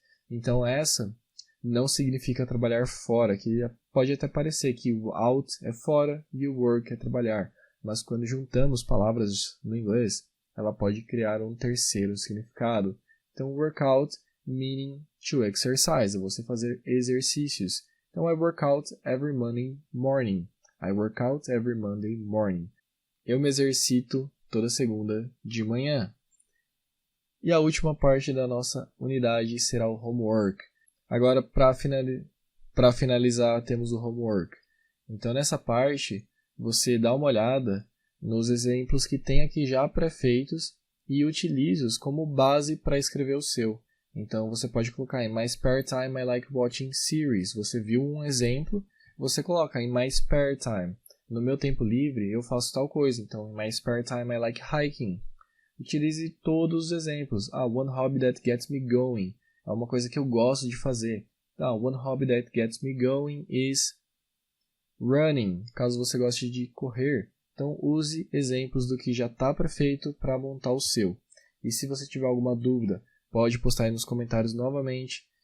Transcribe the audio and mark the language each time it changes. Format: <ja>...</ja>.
<pt>Então, essa não significa trabalhar fora, que pode até parecer que o out é fora e o work é trabalhar. Mas quando juntamos palavras no inglês, ela pode criar um terceiro significado. Então,</pt> <en>workout meaning to exercise,</en> <pt>é você fazer exercícios.</pt> <en>Então, I work out every Monday morning. I work out every Monday morning.</en> <pt>Eu me exercito toda segunda de manhã. E a última parte da nossa unidade será o homework. Agora, para finalizar, temos o homework. Então, nessa parte, você dá uma olhada nos exemplos que tem aqui já pré-feitos e utilize-os como base para escrever o seu. Então, você pode colocar em</pt> <en>My spare time I like watching series.</en> <pt>Você viu um exemplo, você coloca em</pt> <en>My spare time.</en> <pt>No meu tempo livre, eu faço tal coisa.</pt> <en>Então, in my spare time I like hiking.</en> <pt>Utilize todos os exemplos.</pt> <en>One hobby that gets me going.</en> <pt>É uma coisa que eu gosto de fazer.</pt> <en>One hobby that gets me going is running,</en> <pt>caso você goste de correr. Então, use exemplos do que já está pré-feito para montar o seu. E se você tiver alguma dúvida, pode postar aí nos comentários novamente.</pt>